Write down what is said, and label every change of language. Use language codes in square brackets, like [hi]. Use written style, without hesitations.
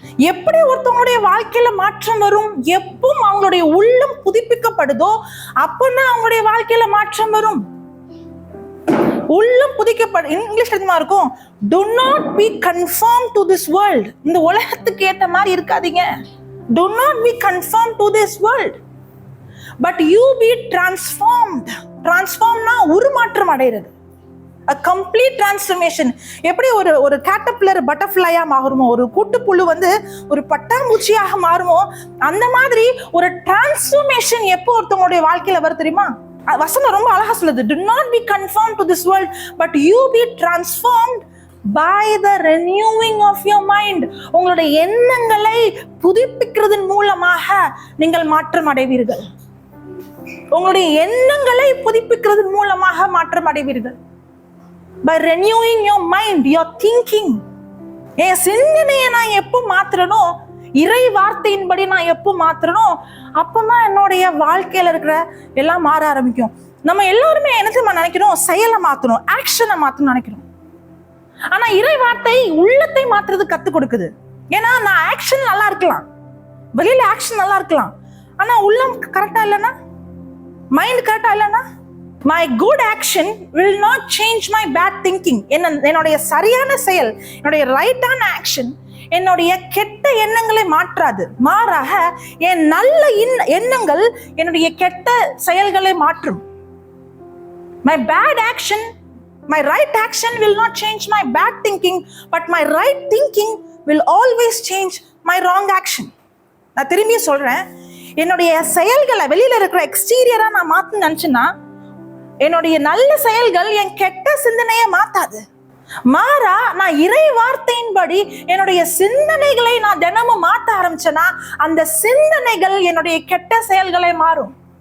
[ta] எப்படி ஒருத்தவங்களுடைய வாழ்க்கையில மாற்றம் வரும்? எப்பவும் அவங்களுடைய உள்ளம் புதுப்பிக்கப்படுதோ அப்பதான் அவங்களுடைய வாழ்க்கையில மாற்றம் வரும். உள்ளம் புதுப்பிக்கப்படும். இங்கிலீஷ்ல என்னமா இருக்கும்? [en] Do not be conformed to this world. [ta] இந்த உலகத்துக்கு ஏத்த மாதிரி இருக்காதீங்க. [en] Do not be conformed to this world, but you be transformed. [ta] Transformனா உருமாற்றம் அடைகிறது. [en] A complete transformation. [ta] எப்படி ஒரு கேட்டர்பில்லர் பட்டர்ஃப்ளையா மாறுமோ, ஒரு கூட்டுப்புழு ஒரு பட்டாம்பூச்சியாக மாறுமோ, அந்த மாதிரி ஒரு டிரான்ஸ்ஃபர்மேஷன் எப்போ ஒருத்தவங்களுடைய வாழ்க்கையில வரும் தெரியுமா? வசனம் ரொம்ப அழகா சொல்லுது. [en] Do not be conformed to this world, but you be transformed by the renewing of your mind. [ta] உங்களுடைய எண்ணங்களை புதுப்பிக்கிறதன் மூலமாக நீங்கள் மாற்றம் அடைவீர்கள். உங்களுடைய எண்ணங்களை புதுப்பிக்கிறதன் மூலமாக மாற்றம் அடைவீர்கள். [en] By renewing your mind, your thinking. [ta] என் சிந்தனையை நான் எப்போ மாத்துறனோ, இறை வார்த்தையின்படி நான் எப்போ மாத்துறனோ, அப்பதான் என்னுடைய வாழ்க்கையில இருக்கிற எல்லாம் மாற ஆரம்பிக்கும். நம்ம எல்லாருமே என்ன நினைக்கிறோம்? செயலை மாத்தணும், ஆக்ஷனை மாத்தணும் நினைக்கிறோம். ஆனா இறை வார்த்தை உள்ளத்தை மாத்துறது கத்து கொடுக்குது. ஏன்னா நான் ஆக்ஷன் நல்லா இருக்கலாம், வெளியில ஆக்ஷன் நல்லா இருக்கலாம், ஆனா உள்ளம் கரெக்டா இல்லைன்னா, மைண்ட் கரெக்டா இல்லைன்னா, [en] my good action will not change my bad thinking. [ta] என்னுடைய சரியான செயல், என்னுடைய ரைட்டான ஆக்ஷன் என்னுடைய கெட்ட எண்ணங்களை மாற்றாது. மாறாக என் நல்ல எண்ணங்கள் என்னுடைய கெட்ட செயல்களை மாற்றும். [en] My bad action, my right action will not change my bad thinking, but my right thinking will always change my wrong action. [ta] நான் திரும்பி சொல்றேன், என்னுடைய செயல்களை வெளியில இருக்கிற எக்ஸ்டீரியரா நான் மாத்தணும்னு நினைச்சேன்னா என்னுடைய நல்ல செயல்கள் என் கெட்ட சிந்தனையை மாத்தாது. மாறா நான் இறை வார்த்தையின்படி என்னுடைய சிந்தனைகளை நான் தினமும் மாற்ற ஆரம்பிச்சேன்னா அந்த சிந்தனைகள் என்னுடைய கெட்ட செயல்களை மாறும்.